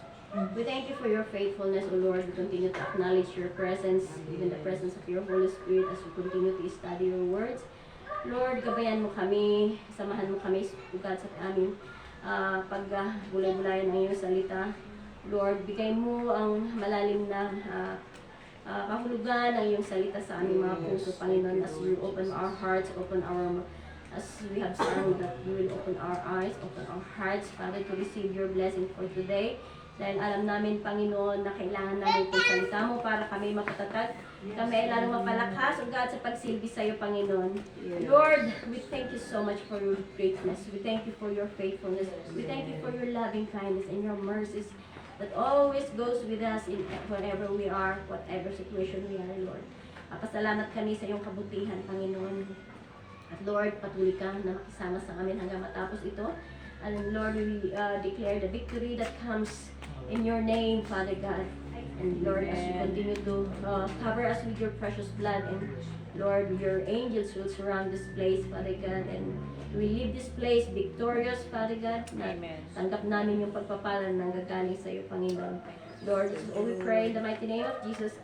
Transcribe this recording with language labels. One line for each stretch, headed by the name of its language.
English: We thank you for your faithfulness, O Lord. We continue to acknowledge your presence, even the presence of your Holy Spirit as we continue to study your words.
Filipino: Lord, gabayan mo kami, samahan mo kami ugat sa aming pagbulay-bulayan ng iyong salita.
English: Lord,
Filipino: bigay mo ang malalim na kahulugan ng iyong salita sa aming mga puso,
English: Panginoon, as you open our hearts, as we have sung that you will open our eyes, open our hearts, Father, to receive your blessing for today.
Filipino: Dahil alam namin, Panginoon, na kailangan namin itong salita mo para kami makatatag. Kami ay lalong mapalakas,
English: O God,
Filipino: sa pagsilbi sa iyo, Panginoon.
English: Lord, we thank you so much for your greatness. We thank you for your faithfulness. We thank you for your loving kindness and your mercies that always goes with us in wherever we are, whatever situation we are, Lord.
Filipino: Pasalamat kami sa iyong kabutihan, Panginoon. At Lord, patuloy ka na makisama sa amin hanggang matapos ito.
English: And Lord, we declare the victory that comes in your name, Father God. And Lord, as you continue to cover us with your precious blood, and Lord, your angels will surround this place, Father God, and we leave this place victorious, Father God. Amen.
Filipino: Tanggap namin yung pagpapalan ng gagaling sa iyo, Panginoon.
English: Lord, this is all we pray in the mighty name of Jesus.